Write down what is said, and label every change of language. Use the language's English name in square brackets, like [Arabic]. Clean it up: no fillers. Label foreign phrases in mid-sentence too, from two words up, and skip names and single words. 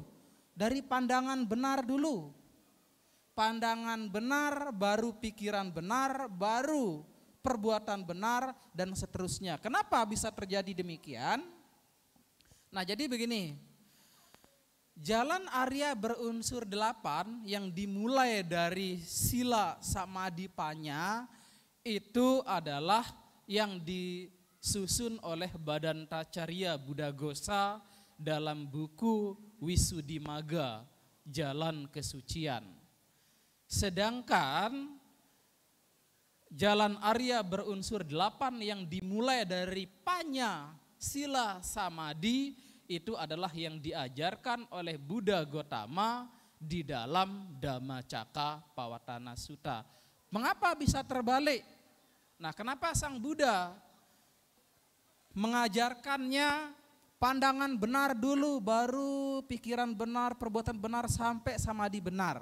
[Indonesian] Dari pandangan benar dulu. Pandangan benar, baru pikiran benar, baru perbuatan benar, dan seterusnya. Kenapa bisa terjadi demikian? Nah jadi begini, jalan Arya berunsur 8 yang dimulai dari [Pali] sila, samadhi, panya, [Indonesian] itu adalah yang disusun oleh Badantacarya Buddhaghosa dalam buku Wisuddhimagga, Jalan Kesucian. Sedangkan jalan Arya berunsur 8 yang dimulai dari [Pali] panya, sila, samadhi, [Indonesian] itu adalah yang diajarkan oleh Buddha Gautama di dalam Dhammacakka Pavattana Sutta. Mengapa bisa terbalik? Nah, kenapa Sang Buddha mengajarkannya pandangan benar dulu, baru pikiran benar, perbuatan benar, sampai samadhi benar?